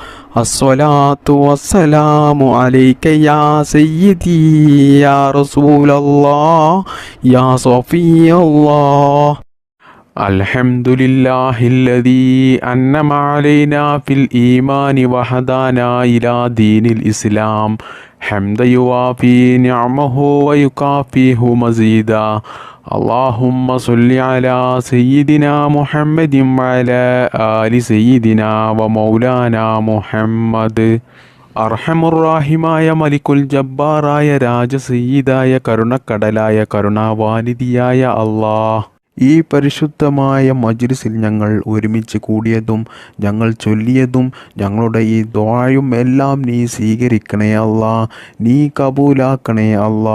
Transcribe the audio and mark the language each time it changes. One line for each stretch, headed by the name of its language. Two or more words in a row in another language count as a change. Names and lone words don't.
Arabic: الصلاة والسلام عليك يا سيدي يا رسول الله يا صفي الله الحمد لله الذي أنعم علينا في الإيمان وهدانا إلى دين الإسلام حمدا يوافي نعمه ويكافيه مزيدا اللهم صل على سيدنا محمد وعلى آل سيدنا ومولانا محمد
Malayalam: അർഹമുറാഹിമായ മലിക്കുൽ ജബ്ബാറായ രാജസയ്യിദായ കരുണക്കടലായ കരുണാവാനിധിയായ അല്ലാഹ്, ഈ പരിശുദ്ധമായ മജ്ലിസിൽ ഞങ്ങൾ ഒരുമിച്ച് കൂടിയതും ഞങ്ങൾ ചൊല്ലിയതും ഞങ്ങളുടെ ഈ ദുആയും എല്ലാം നീ സ്വീകരിക്കണേ അല്ലാ, നീ കബൂലാക്കണേ അല്ലാ.